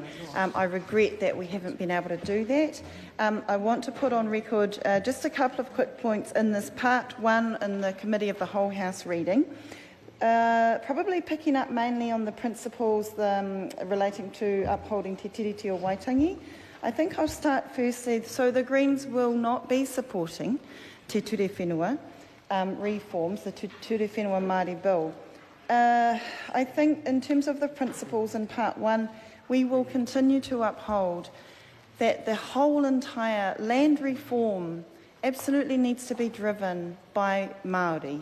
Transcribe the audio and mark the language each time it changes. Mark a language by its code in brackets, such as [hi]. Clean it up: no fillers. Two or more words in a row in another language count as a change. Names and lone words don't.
[en] I regret that we haven't been able to do that. I want to put on record just a couple of quick points in this part one in the Committee of the Whole House reading. Probably picking up mainly on the principles relating to upholding te tiriti o Waitangi. I think I'll start firstly. So the Greens will not be supporting te Ture Whenua reforms, the Ture Whenua Māori bill. I think in terms of the principles in part one, we will continue to uphold that the whole entire land reform absolutely needs to be driven by Māori.